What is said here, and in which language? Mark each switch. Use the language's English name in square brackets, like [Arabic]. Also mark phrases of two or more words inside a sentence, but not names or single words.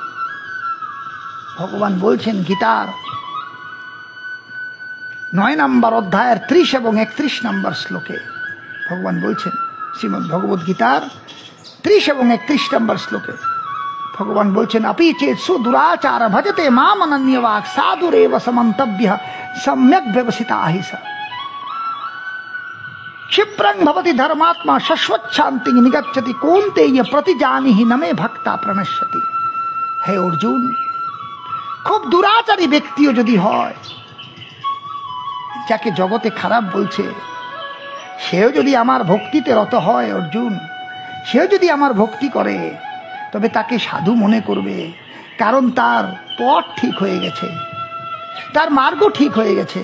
[Bangla] ভগবান বলছেন গীতার 9 নম্বর অধ্যায়ের 30 এবং 31 নম্বর শ্লোকে ভগবান বলছেন, শ্রীমদ্ ভগবদ গীতার 30 এবং 31 নম্বর শ্লোকে ভগবান বলছেন, [Sanskrit] আপি চেত সুদুরাচার ভজতে মাম অনন্যবাক সাধুরেব সমন্তব্য সম্যক ব্যবসিতা হি সা क्षिप्रं भवति धर्मात्मा शाश्वत शांति निगच्छति कोन्ते ये प्रतिजानिहि न मे भक्ता प्रणश्यति। [Hindi] हे अर्जुन, [Bangla] খুব দুরাচারী ব্যক্তিও যদি হয়, যাকে জগতে খারাপ বলছে, সেও যদি আমার ভক্তিতে রত হয়, অর্জুন, সেও যদি আমার ভক্তি করে, তবে তাকে সাধু মনে করবে, কারণ তার পথ ঠিক হয়ে গেছে, তার মার্গ ঠিক হয়ে গেছে।